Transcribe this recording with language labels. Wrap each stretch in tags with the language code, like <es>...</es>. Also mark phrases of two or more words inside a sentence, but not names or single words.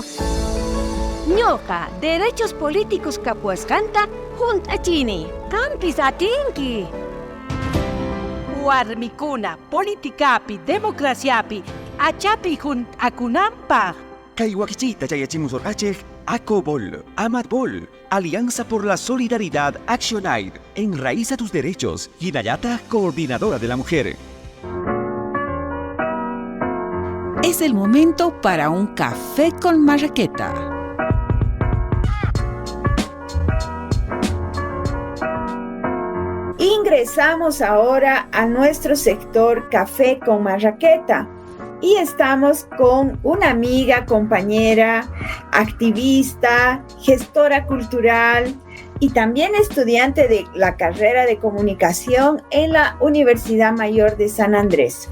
<qu>Ñoqa</qu> <es>derechos políticos</es> <qu>kapuasqanta junt'achini. Qampis atinki. Warmikuna politikapi democraciapi achapi junt'akunanpaq. Kay wakichita chayachimusorqachej ACOBOL, AMATBOL,</qu> <es>Alianza por la Solidaridad Action Aid, Enraiza tus derechos, Hinayata, coordinadora de la mujer. Es el momento para un café con marraqueta. Ingresamos ahora a nuestro sector Café con Marraqueta y estamos con una amiga, compañera, activista, gestora cultural y también estudiante de la carrera de comunicación en la Universidad Mayor de San Andrés.</es>